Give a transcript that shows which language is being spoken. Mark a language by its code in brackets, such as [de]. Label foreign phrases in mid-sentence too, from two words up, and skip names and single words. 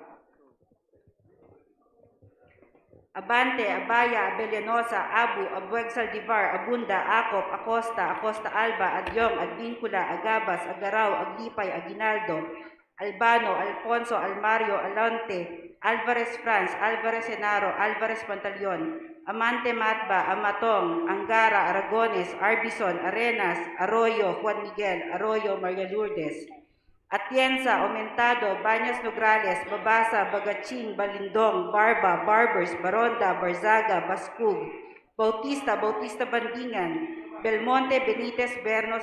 [en] Abante, Abaya, Abellanosa, Abu, Abueg Saldivar, Abunda, Acop, Acosta, Acosta Alba, Adyong, Advincula, Agabas, Agaraw, Aglipay, Aguinaldo, Albano, Alfonso, Almario, Alonte, Alvarez Franz, Alvarez Senaro, Alvarez Pantaleon, Amante Matba, Amatong, Angara, Aragones, Arbison, Arenas, Arroyo, Juan Miguel, Arroyo, Maria Lourdes, Atienza, Aumentado, Bañas Nograles, Babasa, Bagaching, Balindong, Barba, Barbers, Baronda, Barzaga, Baskug, Bautista, Bautista Bandingan, Belmonte, Benitez, Bernos,